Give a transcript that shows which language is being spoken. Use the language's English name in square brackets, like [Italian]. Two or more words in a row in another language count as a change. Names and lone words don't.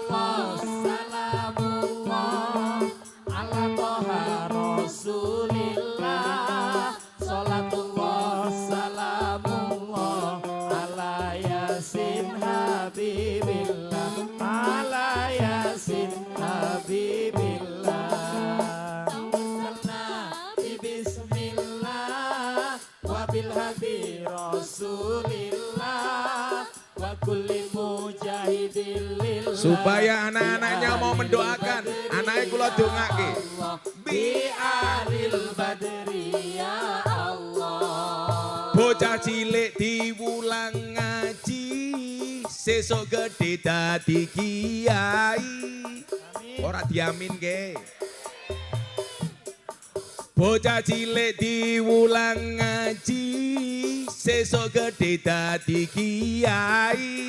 [Arabic] سلام الله على طه رسول الله صلاة الله سلام الله على يس حبيب الله على يس حبيب الله توسلنا بسم الله وبالهادي رسول الله وكل مجاهدين لله [Indonesian] supaya anak-anaknya mau mendoakan anaknya [Javanese] kula dongake [Arabic] بأهل البدر يا الله [Javanese] bocah cilik diwulang ngaji sesuk gede dadi kiai ora diamin ke bocah cilik diwulang ngaji sesuk gede dadi kiai.